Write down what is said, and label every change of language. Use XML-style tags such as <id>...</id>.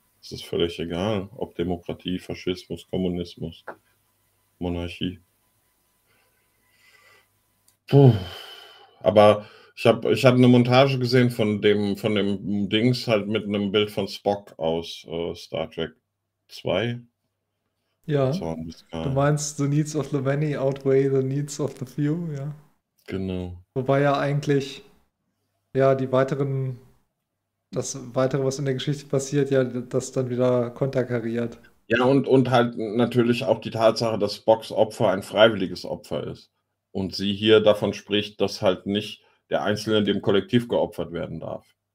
<de>Es ist völlig egal, ob Demokratie, Faschismus, Kommunismus, Monarchie. Puh. Aber ich hatte eine Montage gesehen von dem Dings halt mit einem Bild von Spock aus Star Trek 2. Ja, du meinst</de> <en>the needs of the many outweigh the needs of the few,</en> <de>ja. Genau. Wobei ja eigentlich ja die weiteren das weitere, was in der Geschichte passiert, ja, das dann wieder konterkariert. Ja, und halt natürlich auch die Tatsache, dass Spocks Opfer ein freiwilliges Opfer ist. Und sie hier davon spricht, dass halt nicht der Einzelne dem Kollektiv geopfert werden darf.</de>